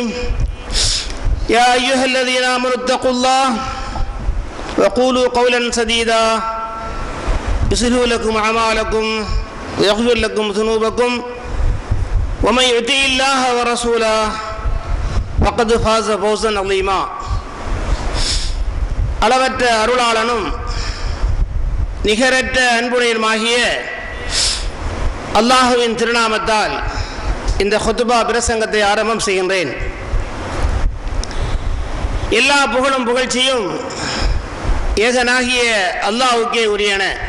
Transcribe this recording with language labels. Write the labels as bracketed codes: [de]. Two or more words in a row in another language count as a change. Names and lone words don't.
[ar] يا أيها الذين آمنوا اتقوا الله وقولوا قولا سديدا يصلح لكم أعمالكم ويغفر لكم ذنوبكم ومن يطع الله ورسوله فقد فاز فوزا عظيما. [ta] அளவற்ற அருளாளனும் நிகரற்ற அன்புடையனுமாகிய அல்லாஹுவின் திருநாமத்தால் இந்த ஹுத்பா பிரசங்கத்தை ஆரம்பம் செய்கின்றேன். எல்லா புகழும் புகழ்ச்சியும் ஏகனாகிய அல்லாஹுக்கே உரியன.